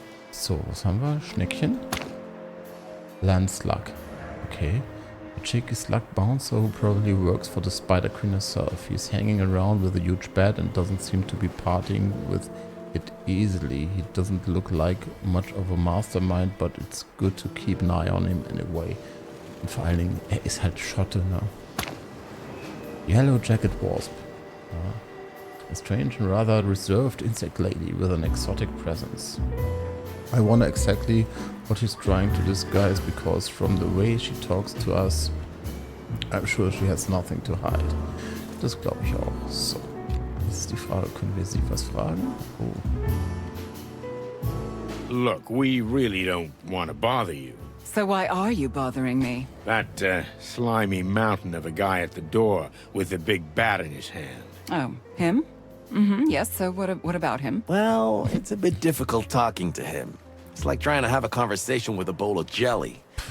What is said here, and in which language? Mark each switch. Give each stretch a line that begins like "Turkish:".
German: So, was haben wir? Schneckchen. Landslug. Okay.
English: A cheeky slug bouncer who probably works for the Spider Queen herself. He's hanging around with a huge bat and doesn't seem to be partying with it easily. He doesn't look like much of a mastermind, but it's good to keep an eye on him anyway.
German: Und vor allen Dingen, er ist halt Schotte, ne?
English: Yellow Jacket Wasp. A strange and rather reserved insect lady with an exotic presence. I wonder exactly what he's trying to disguise, because from the way she talks to us, I'm sure she has nothing to hide.
German: Das glaube ich auch. So, jetzt ist die Frage, können wir sie was fragen? Oh.
English: Look, we really don't want to bother you. So why are you bothering me? That slimy mountain of a guy at the door with the big bat in his hand. Oh, him? Mm-hmm, yes, so what about him? Well, it's a bit difficult talking to him. It's like trying to have a conversation with a bowl of jelly.